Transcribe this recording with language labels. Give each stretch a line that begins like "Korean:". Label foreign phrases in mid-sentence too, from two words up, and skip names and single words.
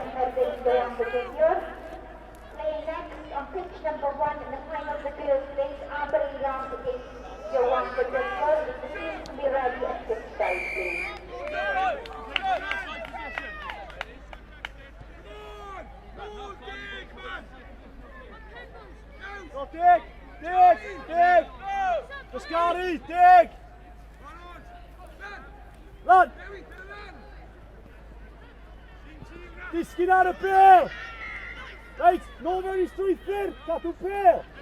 English: Playing next on pitch number 1 in the final of the girls' race, Aberdeen round against Johan Virginia. The team can be ready at 6 side, please. Go dig! Bechgyn, dig! Run!
Welsh: Disgyn ar y bil! Reit, nôl mewn I strwythur, cadw bil!